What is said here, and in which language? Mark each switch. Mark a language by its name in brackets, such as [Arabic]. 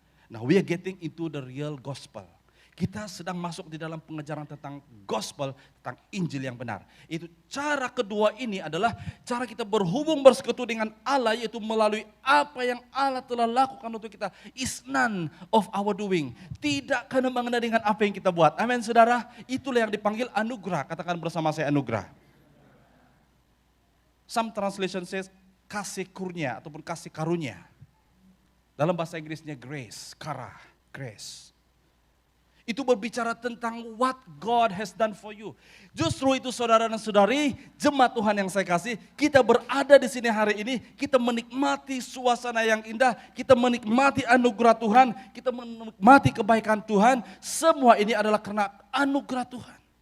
[English] Now we are getting into the real gospel. [Malay] Kita sedang masuk di dalam pengajaran tentang gospel, tentang Injil yang benar. Itu cara kedua ini adalah cara kita berhubung bersekutu dengan Allah, yaitu melalui apa yang Allah telah lakukan untuk kita. [English] Is none of our doing. [Malay] Tidak kena mengena dengan apa yang kita buat. Amin saudara. Itulah yang dipanggil anugerah. Katakan bersama saya anugerah. [English] Some translation says [Malay] kasih kurnia ataupun kasih karunia. Dalam bahasa Inggrisnya grace, kara, grace. Itu berbicara tentang [English] what God has done for you. [Malay] Justru itu saudara dan saudari, jemaat Tuhan yang saya kasih, kita berada di sini hari ini, kita menikmati suasana yang indah, kita menikmati anugerah Tuhan, kita menikmati kebaikan Tuhan, semua ini adalah karena anugerah Tuhan.